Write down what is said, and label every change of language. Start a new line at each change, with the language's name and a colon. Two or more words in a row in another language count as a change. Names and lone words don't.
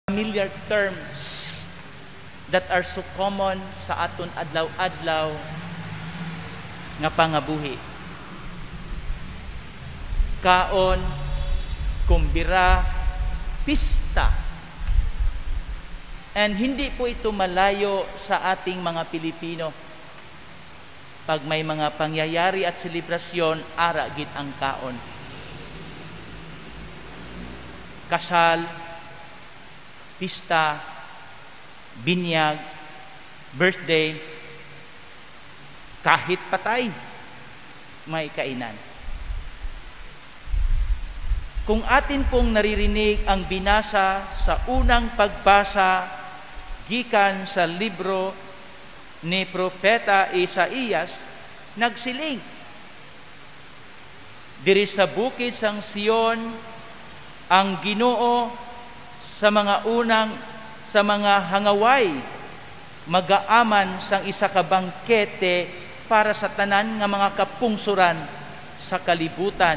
English: familiar terms that are so common
Hiligaynon: sa aton adlaw-adlaw nga pangabuhi. Kaon, kumbira, pista.
Filipino: And hindi po ito malayo sa ating mga Pilipino. Pag may mga pangyayari at selebrasyon,
Hiligaynon: ara gid ang kaon.
Filipino: Kasal, pista, binyag, birthday, kahit patay, may kainan. Kung atin pong naririnig ang binasa sa unang pagbasa
Hiligaynon: gikan sa libro ni Propeta Isaías, nagsiling, diri sa bukid sang Sion, ang Ginoo sa mga hangaway, magaaman sang isa ka bangkete para sa tanan nga mga kapungsuran sa kalibutan.